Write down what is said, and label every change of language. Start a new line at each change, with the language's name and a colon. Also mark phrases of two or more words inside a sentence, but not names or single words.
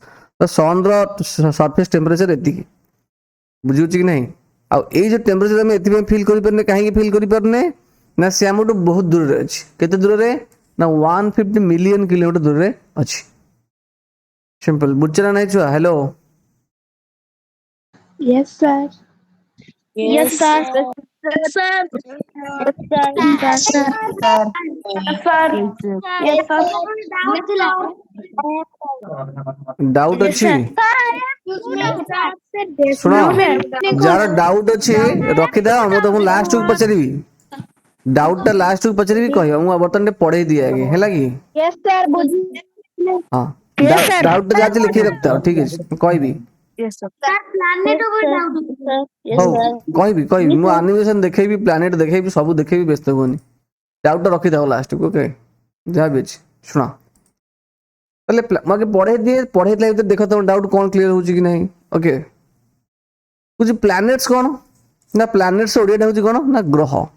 Odia: ତ ସନ୍ର
English: surface temperature
Odia: ଏତିକି, ବୁଝୁଛି କି ନାହିଁ? ଆଉ ଏଇ ଯୋଉ ଟେମ୍ପରେଚର ଆମେ ଏଥିପାଇଁ ଫିଲ୍ କରିପାରୁନେ, କାହିଁକି ଫିଲ୍ କରିପାରୁନେ ନା ସେ ଆମଠୁ ବହୁତ ଦୂରରେ ଅଛି। କେତେ ଦୂରରେ ନା 150
English: million kilometre
Odia: ଦୂରରେ ଅଛି। ସିମ୍ପଲ ବୁଝଛ ନା ନାଇଁ ଛୁଆ? ହ୍ୟାଲୋ
English: Yes, sir. Yes, sir. Yes, sir. Yes, sir. Yes, sir. Yes, sir. Yes, sir.
Odia: ଡାଉଟ୍
English: Yes,
Odia: ଅଛି?
English: sir.
Odia: ଶୁଣ,
English: No, sir.
Odia: ଯାହାର ଡାଉଟ୍ ଅଛି ରଖିଥାଅ, ମୁଁ ତମକୁ ଲାଷ୍ଟକୁ ପଚାରିବି। ଡାଉଟଟା ଲାଷ୍ଟକୁ ପଚାରିବି, କହିବ। ମୁଁ ବର୍ତ୍ତମାନ ଟିକେ ପଢେଇ ଦିଏ ଆଗେ, ହେଲା କି?
English: Yes, sir.
Odia: ହଁ,
English: Yes, sir.
Odia: ଡାଉଟଟା ଯାହା ଅଛି ଲେଖିକି ରଖିଥାଅ, ଠିକ ଅଛି? ମୁଁ କହିବି,
English: Yes, sir. Planet over doubt. Yes,
Odia: ହଉ
English: sir.
Odia: କହିବି। ମୁଁ ଆନିମେସନ ଦେଖେଇବି, ପ୍ଲାନେଟ ଦେଖେଇବି, ସବୁ ଦେଖେଇବି, ବ୍ୟସ୍ତ ହୁଅନି। ଡାଉଟଟା ରଖିଥାଅ ଲାଷ୍ଟକୁ, ଓକେ? ଯାହା ବି ଅଛି ଶୁଣ, ତାହେଲେ ମୁଁ ଆଗେ ପଢେଇ ଦିଏ, ପଢେଇଥିଲା ଭିତରେ ଦେଖ ତମ ଡାଉଟ୍ କ'ଣ କ୍ଲିୟର ହଉଛି କି ନାହିଁ। ଓକେ, ବୁଝି ପ୍ଲାନେଟ୍ସ କ'ଣ ନା, ପ୍ଲାନେଟ୍ସ ଓଡ଼ିଆଟା ହଉଛି କ'ଣ ନା ଗ୍ରହ।